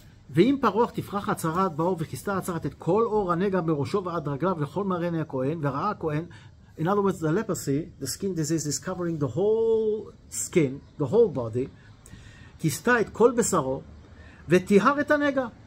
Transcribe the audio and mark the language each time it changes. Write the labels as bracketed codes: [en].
[he] ואם פרוח תפרח הצרת באור וכיסתה הצרת את כל אור הנגע בראשו ועד רגליו וכל מראה הכהן וראה הכהן. [en] In other words, the leprosy, the skin disease, is covering the whole skin, the whole body. [he] כיסתה את כל בשרו וטיהר את הנגע.